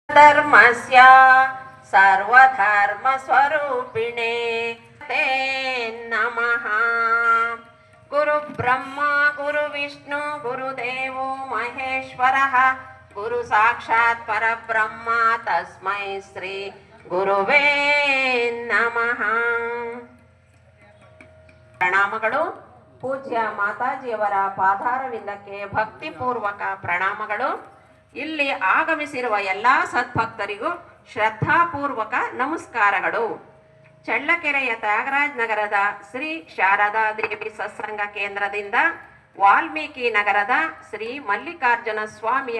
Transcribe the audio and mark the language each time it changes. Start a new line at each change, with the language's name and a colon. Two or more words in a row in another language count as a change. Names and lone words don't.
Sanskrit: ಧರ್ಮಸ್ಯ ಸರ್ವಧರ್ಮ ಸ್ವರೂಪಿಣೆ ತೇ ನಮಃ. ಗುರು ಬ್ರಹ್ಮ ಗುರು ವಿಷ್ಣು ಗುರುದೇವೋ ಮಹೇಶ್ವರಃ ಗುರು ಸಾಕ್ಷಾತ್ ಪರಬ್ರಹ್ಮ ತಸ್ಮೈ ಶ್ರೀ ಗುರುವೇ ನಮಃ.
Kannada: ಪ್ರಣಾಮಗಳು. ಪೂಜ್ಯ ಮಾತಾಜಿಯವರ ಪಾದಾರವಿಂದಕ್ಕೆ ಭಕ್ತಿಪೂರ್ವಕ ಪ್ರಣಾಮಗಳು. ಇಲ್ಲಿ ಆಗಮಿಸಿರುವ ಎಲ್ಲ ಸದ್ಭಕ್ತರಿಗೂ ಶ್ರದ್ಧಾಪೂರ್ವಕ ನಮಸ್ಕಾರಗಳು. ಚಳ್ಳಕೆರೆಯ ತ್ಯಾಗರಾಜ್ ನಗರದ ಶ್ರೀ ಶಾರದಾ ದೇವಿ ಸತ್ಸಂಗ ಕೇಂದ್ರದಿಂದ ವಾಲ್ಮೀಕಿ ನಗರದ ಶ್ರೀ ಮಲ್ಲಿಕಾರ್ಜುನ ಸ್ವಾಮಿಯ